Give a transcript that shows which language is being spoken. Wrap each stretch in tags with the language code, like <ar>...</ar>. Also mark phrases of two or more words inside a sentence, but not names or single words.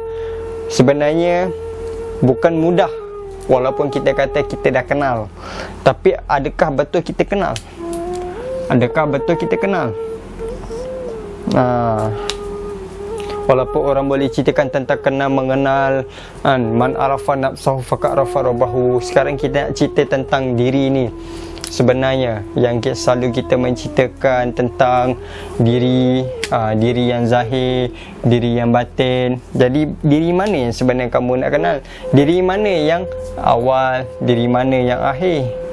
<ms>Sebenarnya bukan mudah, walaupun kita kata kita dah kenal, tapi adakah betul kita kenal? Adakah betul kita kenal? Walaupun orang boleh ceritakan tentang kenal mengenal,</ms> <ar>من عرف نفسه فقد عرف ربه.</ar> <ms>Sekarang kita nak cerita tentang diri ni. Sebenarnya yang selalu kita menceritakan tentang diri, diri yang zahir, diri yang batin. Jadi diri mana yang sebenarnya kamu nak kenal? Diri mana yang awal, diri mana yang akhir?</ms>